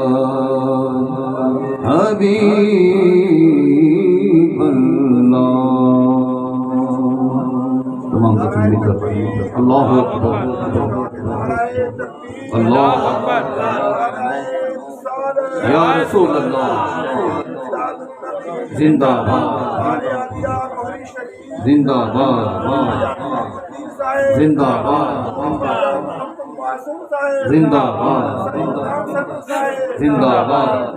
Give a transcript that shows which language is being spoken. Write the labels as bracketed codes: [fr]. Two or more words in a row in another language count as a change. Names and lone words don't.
[ar] حبیب تمام اللہ اکبر اللہ اکبر یا رسول اللہ [ur] زندہ باد زندہ باد زندہ باد زندہ باد زندہ باد